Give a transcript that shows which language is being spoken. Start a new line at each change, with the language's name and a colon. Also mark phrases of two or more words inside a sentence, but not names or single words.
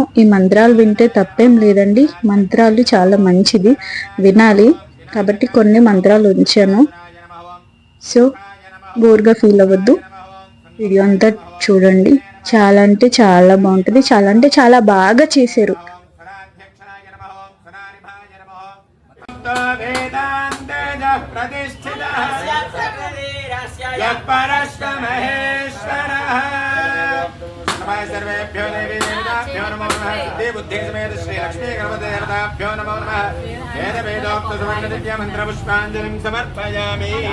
Telugu: ఈ మంత్రాలు వింటే తప్పేం లేదండి, మంత్రాలు చాలా మంచిది, వినాలి. కాబట్టి కొన్ని మంత్రాలు ఉంచాను. సో బోర్గా ఫీల్ అవ్వద్దు, వీడియో అంతా చూడండి. చాలా అంటే చాలా బాగుంటుంది, చాలా అంటే చాలా బాగా చేశారు.
Sanskrit: वेदान्तेजः प्रतिष्ठितः यः परश्च महेश्वरः सर्वेभ्यो देवी देवताभ्यो नमो नमः सिद्धि बुद्धि समेत श्री लक्ष्मी गणपति देवताभ्यो नमो नमः वेद वेदोक्त सुवर्ण दिव्य मंत्र पुष्पांजलिं समर्पयामि.